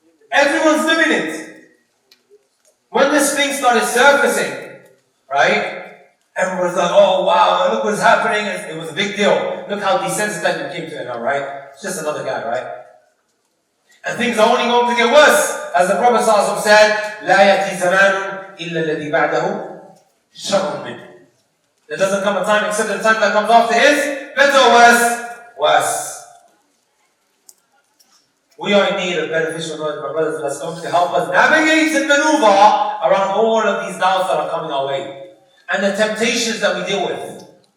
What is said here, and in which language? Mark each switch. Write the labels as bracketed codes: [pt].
[en] Everyone's doing it. When this thing started surfacing, right, everyone was like, oh wow, look what's happening. It was a big deal. Look how desensitized we came to it now, right? It's just another guy, right? And things are only going to get worse. [ar] As the Prophet ﷺ said, لا يأتي زمان إلا الذي بعده شر منه. [en] There doesn't come a time except the time that comes after is better or worse? Worse. We are in need of beneficial knowledge, my brothers, that's going to help us navigate and maneuver around all of these doubts that are coming our way and the temptations that we deal with.